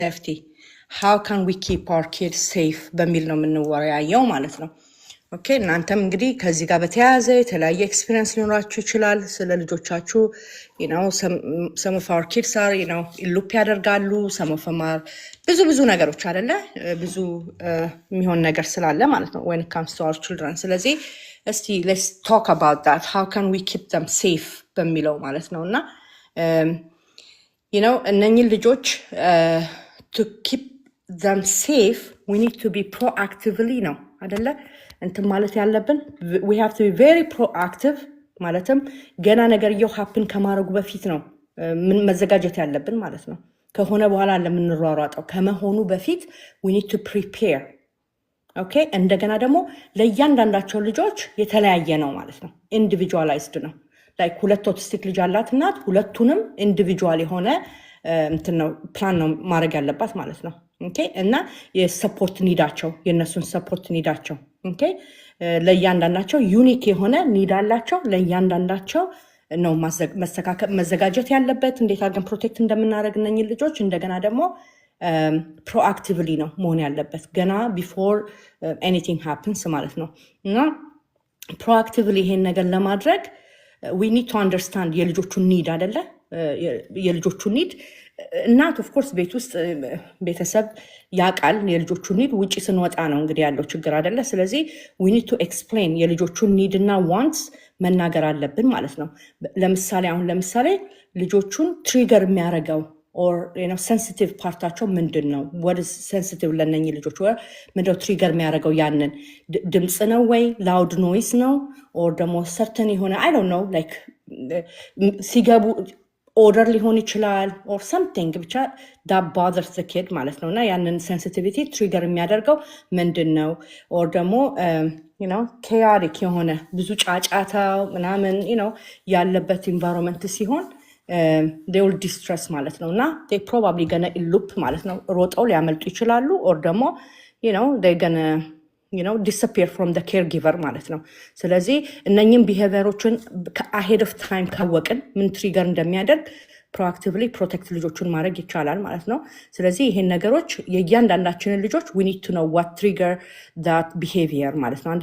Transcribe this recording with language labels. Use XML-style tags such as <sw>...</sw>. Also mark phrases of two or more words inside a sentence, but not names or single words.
<en>safety. How can we keep our kids safe</en> <am>በሚል ነው የምንወያየው ማለት ነው። ኦኬ እናንተም እንግዲህ ከዚህ ጋር በተያያዘ የተለያየ ኤክስፒሪየንስ ሊኖራችሁ ይችላል ስለ ልጆቻችሁ</am> <en>some of our kids are</en> <am>ኢሉፕ ያደርጋሉ</am> <en>some of them are</en> <am>ብዙ ነገሮች አይደለ ብዙ የሚሆን ነገር ስላለ ማለት ነው</am> <en>when it comes to our children</en> <am>ስለዚህ እስቲ</am> <en>let's talk about that how can we keep them safe</en> <am>በሚለው ማለት ነውና እነኚህ ልጆች</am> <en>to keep them safe we need to be proactively</en> <am>ነው አይደለ እንትን ማለት ያለብን</am> <en>we have to be very proactive</en> <am>ማለትም ገና ነገርየው happen ከማድረጉ በፊት ነው ምን መዘጋጀት ያለብን ማለት ነው ከሆነ በኋላ ለምንሯሯጣው ከመሆኑ በፊት</am> <en>we need to prepare</en> <am>ኦኬ እንደገና ደግሞ ለእያንዳንዳቸው ልጆች የተለያየ ነው ማለት ነው individualized ነው like ሁለት ኦቲስቲክ ልጅ አላት እናት ሁለቱንም individual የሆነ እንትን ነው ፕላን ነው ማድረግ ያለባት ማለት ነው ኦኬ እና የሰፖርት ኒዳቸው የነሱን ሰፖርት ኒዳቸው ኦኬ ለእያንዳንዳቸው ዩኒክ የሆነ ኒድ አላቸው ለእያንዳንዳቸው ነው መዘጋጀት ያለበት እንዴት አድርገን ፕሮቴክት እንደምናደርግ እነኚህ ልጆች እንደገና ደግሞ ፕሮአክቲቭሊ ነው መሆን ያለበት ገና</am> <en>before anything happens</en> <am>ማለት ነው እና ፕሮአክቲቭሊ ይሄን ነገር ለማድረግ</am> <en>we need to understand</en> <am>የልጆቹን ኒድ አይደለ የልጆቹን ኒድ እናት</am> <en>of course</en> <am>ቤት ውስጥ ቤተሰብ ያቃል የልጆቹን ኒድ ውጪ ስንወጣ ነው እንግዲህ ያለው ችግር አይደለ ስለዚህ</am> <en>we need to explain</en> <am>የልጆቹን ኒድ እና wants መናገር አለብን ማለት ነው ለምሳሌ ልጆቹን ትሪገር የሚያረጋው or sensitive parታቸው ምንድነው</am> <en>what is sensitive</en> <am>ለነኚህ ልጆች ምንድነው ትሪገር የሚያረጋው ያንን ድምጽ ነው ወይ</am> <en>loud noise</en> <am>ነው or ደግሞ certain የሆነ</am> <en>I don't know like</en> <am>ሲገቡ order ሊሆን ይችላል or something ብቻ</am> <en>that bothers the kid</en> <am>ማለት ነውና ያንን</am> <en>sensitivity trigger</en> <am>የሚያደርገው ምንድነው or ደግሞ chaotic የሆነ ብዙ ጫጫታ ምናምን ያለበት environment ሲሆን</am> <en>they will distress</en> <am>ማለት ነውና</am> <en>they probably gonna</en> <am>elup ማለት ነው ሮጠው ሊያመልጡ ይችላሉ or ደግሞ</am> <en>they gonna disappear from the caregiver</en> <am>ማለት ነው ስለዚህ እነኚህን ቢሄቪየሮችን</am> <en>ahead of time</en> <am>ካወቅን ምን ትሪገር እንደሚያደርግ</am> <en>proactively protect</en> <am>ልጆቹን ማድረግ ይቻላል ማለት ነው ስለዚህ ይሄን ነገሮች የእያንዳንዳችንን ልጆች</am> <en>we need to know what trigger that behavior</en> <am>ማለት ነው</am>